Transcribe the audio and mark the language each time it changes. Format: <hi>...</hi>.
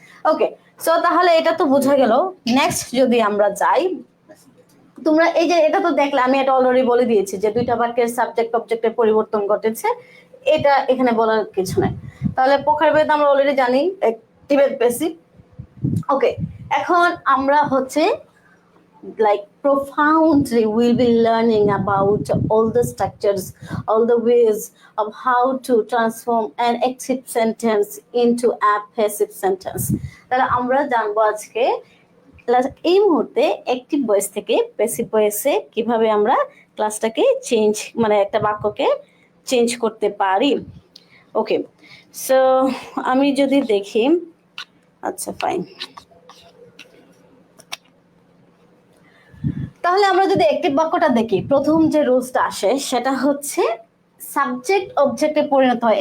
<bn>ওকে, so তাহলে এটা তো বোঝা গেল। নেক্সট যদি আমরা যাই, তোমরা এই যে এটা তো দেখলে আমি এটা অলরেডি বলে দিয়েছি যে দুইটা বাক্যের সাবজেক্ট অবজেক্টের পরিবর্তন ঘটেছে, এটা এখানে বলার কিছু নাই। তাহলে প্রকার ভেদ আমরা অলরেডি জানি, অ্যাক্টিভ এন্ড প্যাসিভ। ওকে, এখন আমরা হচ্ছে</bn> <en>like profoundly we'll be learning about all the structures, all the ways of how to transform an active sentence into a passive sentence.</en> <bn>তাহলে আমরা জানবো আজকে এই মুহূর্তে অ্যাক্টিভ ভয়েস থেকে প্যাসিভ ভয়েসে কিভাবে আমরা ক্লাসটাকে চেঞ্জ, মানে একটা বাক্যকে চেঞ্জ করতে পারি। ওকে, সো আমি যদি দেখি, আচ্ছা ফাইন, তাহলে আমরা যদি অ্যাক্টিভ বাক্যটা দেখি, প্রথম যে রুলসটা আসে সেটা হচ্ছে সাবজেক্ট অবজেক্টে পরিণত হয়।</bn>